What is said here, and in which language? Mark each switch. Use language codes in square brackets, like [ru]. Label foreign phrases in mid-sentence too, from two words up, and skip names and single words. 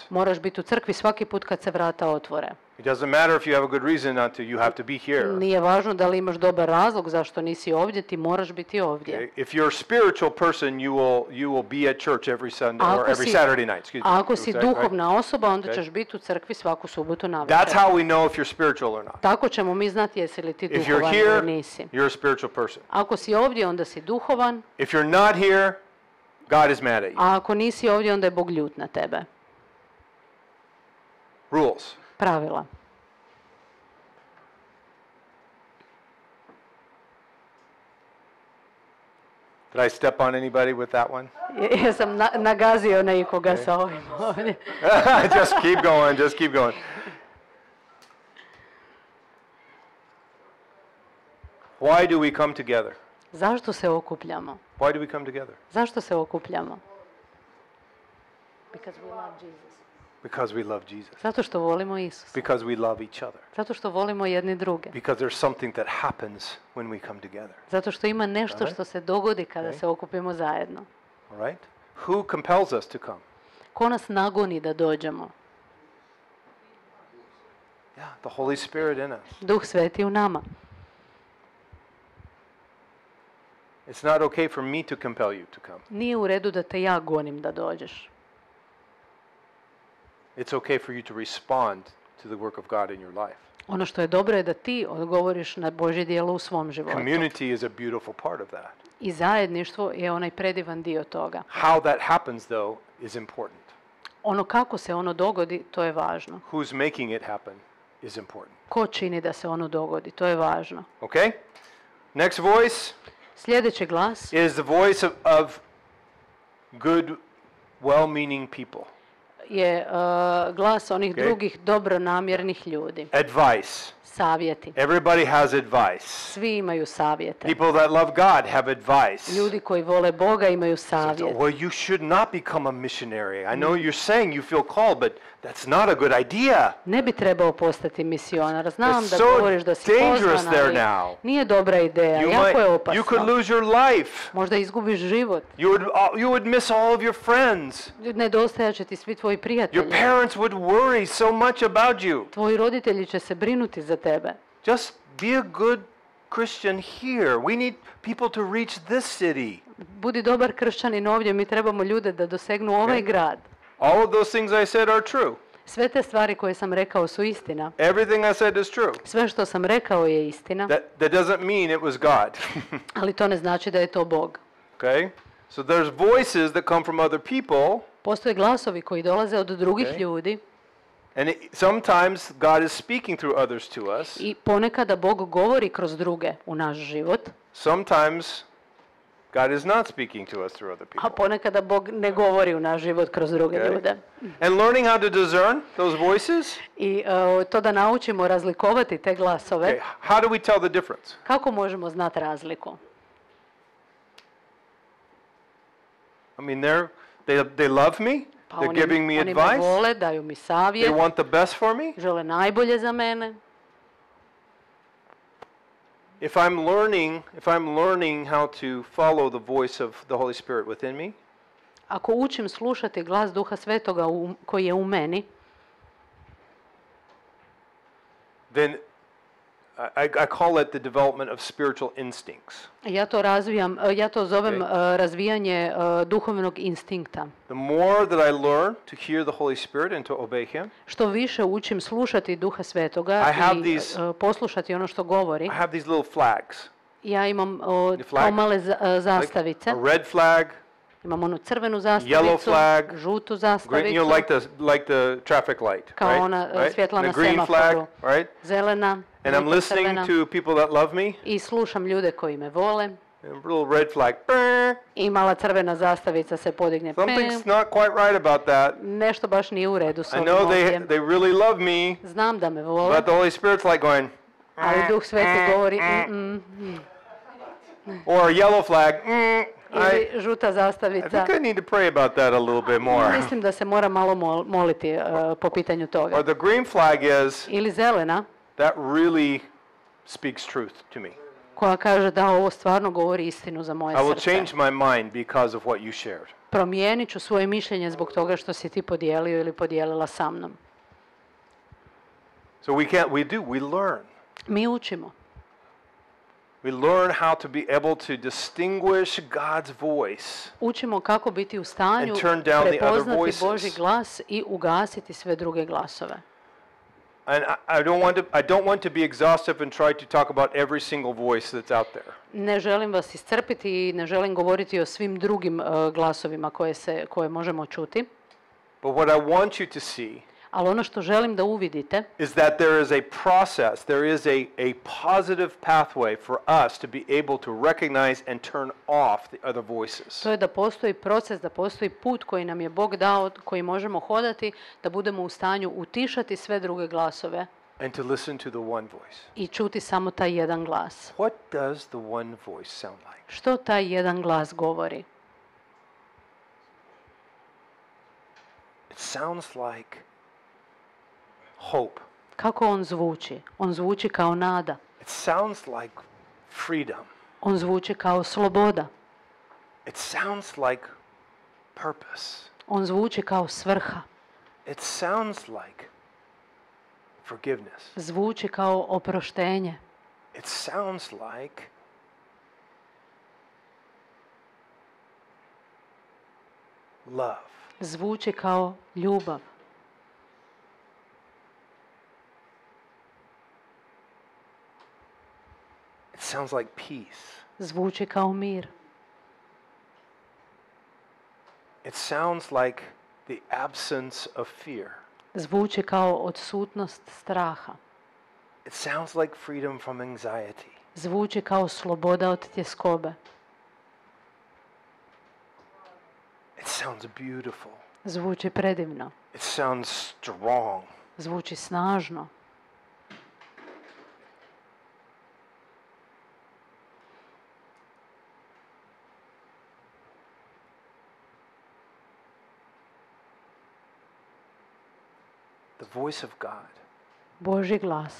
[hr] Moraš biti u crkvi svaki put kad se vrata otvore. [en] It doesn't matter if you have a good reason not to, you have to be here. [hr] Nije važno da li imaš dobar razlog zašto nisi ovdje, ti moraš biti ovdje. [en] Okay? If you're a spiritual person, you will be at church every Sunday or every Saturday night. Excuse me. [hr] Ako si duhovna osoba, onda ćeš biti u crkvi svaku subotu navečer. [en] That's how we know if you're spiritual or not. [hr] Tako ćemo mi znati jesi li ti [en] If you're [hr] duhovan [en] here, [hr] ili nisi. [en] you're a spiritual person. [hr] Ako si ovdje, onda si duhovan. [en] If you're not here, God is mad at you. [hr] A ako nisi ovdje, onda je Bog ljut na tebe. [en] Rules. [hr] Pravila. [en] Did I step on anybody with that one? [hr] Jesam nagazio nekoga sa ovim ovdje. [en] Just keep going, just keep going. Why do we come together? [hr] Zašto se okupljamo? [en] Why do we come together? [hr] Zašto se okupljamo? [en] Because we love Jesus. Because we love Jesus. [hr] Zato što volimo Isusa. [en] Because we love each other. [hr] Zato što volimo jedni druge. [en] Because there's something that happens when we come together. [hr] Zato što ima nešto što se dogodi kada se okupimo zajedno. [en] All right? Who compels us to come? [hr] Ko nas nagoni da dođemo? [en] Yeah, the Holy Spirit in us. [hr] Duh Sveti u nama. [en] It's not okay for me to compel you to come. [hr] Nije u redu da te ja gonim da dođeš. [en] It's okay for you to respond to the work of God in your life. [hr] Ono što je dobro je da ti odgovoriš na Božje djelo u svom životu. [en] Community is a beautiful part of that. [hr] I zajedništvo je onaj predivan dio toga. [en] How that happens, though, is important. [hr] Ono kako se ono dogodi, to je važno. [en] Who's making it happen is important. [hr] Ko čini da se ono dogodi, to je važno. [en] Okay? Next voice [hr] Sljedeći glas [en] is the voice of good, well-meaning people. [hr] je glas onih [en] Okay. [hr] drugih dobronamjernih ljudi. [en] Advice. [hr] Savjeti. [en] Everybody has advice. [hr] Svi imaju savjete. [en] People that love God have advice. [hr] Ljudi koji vole Boga imaju savjet. [en] Well, you should not become a missionary. I know you're saying you feel called, but that's not a good idea. [hr] Ne bi trebao postati misionar. Znam [en] It's [hr] da [en] so [hr] govoriš da si [en] dangerous [hr] pozvan, [en] there [hr] ali [en] now. [hr] nije dobra ideja. Jako je [en] You could [hr] opasno. [en] lose your life. [hr] Možda izgubiš život. You would miss all of your friends. Nedostajat će ti svi tvoji [en] Your [hr] prijatelji. [en] parents would worry so much about you. [hr] Tvoji roditelji će se brinuti za tebe. [en] Just be a good Christian here. We need people to reach this city. [hr] Budi dobar kršćanin ovdje, mi trebamo ljude da dosegnu ovaj grad. [en] All of those things I said are true. [hr] Sve te stvari koje sam rekao su istina. [en] Everything I said is true. [hr] Sve što sam rekao je istina, [en] That doesn't mean it was God. [hr] ali to ne znači da je to Bog. [en] Okay? So there's voices that come from other people, [hr] Postoje glasovi koji dolaze od drugih [en] Okay. [hr] ljudi [en] and sometimes God is speaking through others to us. [hr] i ponekada Bog govori kroz druge u naš život, [en] Sometimes God is not speaking to us through other [hr] a [en] people. [hr] ponekada Bog ne govori u naš život kroz druge [en] Okay. [hr] ljude. [en] And learning how to discern those voices. [hr] I to da naučimo razlikovati te glasove, [en] Okay, how do we tell the difference? [hr] kako možemo znati razliku? [en] I mean, they love me. [hr] Pa [en] They're [hr] oni, [en] giving me [hr] oni me [en] advice. [hr] vole, daju mi [en] They [hr] savjet, [en] want the best for me. [hr] žele najbolje za mene. [en] If I'm learning how to follow the voice of the Holy Spirit within me, [hr] Ako učim slušati glas Duha Svetoga koji je u meni, [en] then I call it the development of spiritual instincts. [hr] ja to zovem [en] Okay. [hr] razvijanje duhovnog instinkta. [en] The more that I learn to hear the Holy Spirit and to obey Him, [hr] Što više učim slušati Duha Svetoga [en] I have [hr] i [en] these- [hr] poslušati ono što govori, [en] I have these little flags. [hr] ja imam [en] flag? [hr] kao male [en] Like [hr] zastavice. [en] a red flag, [hr] Imam onu crvenu [en] yellow [hr] zastavicu, [en] flag, [hr] žutu [en] green, [hr] zastavicu, [en] like the traffic light, [hr] kao [en] right? [hr] ona [en] Right? [hr] svjetla [en] And [hr] na [en] a green flag, [hr] semaforu, [en] right? [hr] zelena, [en] And I'm [hr] žuta, [en] listening [hr] crvena. [en] to people that love me. [hr] I slušam ljude koji me vole. [en] And a little red flag. Brr. [hr] I mala crvena zastavica se podigne. [en] Something's not quite right about that. [hr] Nešto baš nije u redu s [en] I [hr] ovim [en] know [hr] ovdje. [en] they really love me, [hr] Znam da me vole, [en] but the Holy Spirit's like going, [hr] ali Duh Sveti govori [en] or a yellow flag. [hr] ili žuta [en] I [hr] zastavica. [en] think I need to pray about that a little bit more. [hr] Mislim da se mora malo moliti po pitanju toga. [en] Or the green flag is, [hr] Ili zelena [en] that really speaks truth to me. [hr] koja kaže da ovo stvarno govori istinu za moje [en] I will [hr] srce. [en] change my mind because of what you shared. [hr] Promijenit ću svoje mišljenje zbog toga što si ti podijelio ili podijelila sa mnom. [en] So we learn. [hr] Mi učimo. [en] We learn how to be able to distinguish God's voice. [hr] Učimo kako biti u stanju [en] And turn down the other [hr] prepoznati [en] voices. [hr] Božji glas i ugasiti sve druge glasove. [en] And I don't want to be exhaustive and try to talk about every single voice that's out there. [hr] Ne želim vas iscrpiti i ne želim govoriti o svim drugim glasovima koje možemo čuti, [en] But what I want you to see [hr] ali ono što želim da uvidite [en] is that there is a process, there is a positive pathway for us to be able to recognize and turn off the other voices. [hr] to je da postoji proces, da postoji put koji nam je Bog dao, koji možemo hodati, da budemo u stanju utišati sve druge glasove [en] And to listen to the one voice. [hr] i čuti samo taj jedan glas. [en] What does the one voice sound like? [hr] Što taj jedan glas govori? [en] It sounds like hope. [hr] Kako on zvuči? On zvuči kao nada. [en] It sounds like freedom. [hr] On zvuči kao sloboda. [en] It sounds like purpose. [hr] On zvuči kao svrha. [en] It sounds like forgiveness. [hr] Zvuči kao oproštenje. [en] It sounds like love. [hr] Zvuči kao ljubav. [en] It sounds like peace. [hr] Zvuči kao mir. [en] It sounds like the absence of fear. [hr] Zvuči kao odsutnost straha. [en] It sounds like freedom from anxiety. [hr] Zvuči kao sloboda od tjeskobe. [en] It sounds beautiful. [hr] Zvuči predivno. [en] It sounds strong. [hr] Zvuči snažno. [en] The voice of God [hr] Božji glas